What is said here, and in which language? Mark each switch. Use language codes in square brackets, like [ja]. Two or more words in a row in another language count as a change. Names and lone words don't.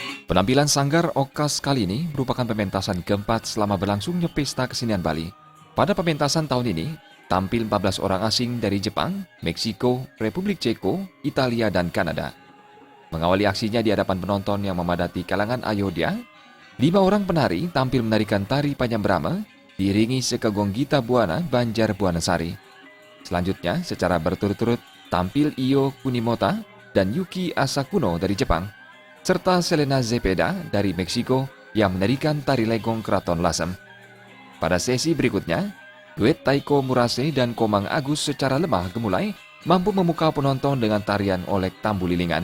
[id] Penampilan Sanggar Okas kali ini merupakan pementasan keempat selama berlangsungnya Pesta Kesenian Bali. Pada pementasan tahun ini, tampil 14 orang asing dari Jepang, Meksiko, Republik Ceko, Italia, dan Kanada. Mengawali aksinya di hadapan penonton yang memadati kalangan Ayodhya, 5 orang penari tampil menarikan tari Panjang Brahma, diiringi sekegong Gita Buana Banjar Buana Sari. Selanjutnya, secara berturut-turut, tampil Io Kunimota dan Yuki Asakuno dari Jepang, serta Selena Zepeda dari Meksiko yang menarikan tari legong Keraton Lasem. Pada sesi berikutnya, duet Taiko Murase dan Komang Agus secara lemah gemulai mampu memukau penonton dengan tarian Olek Tambu Lilingan.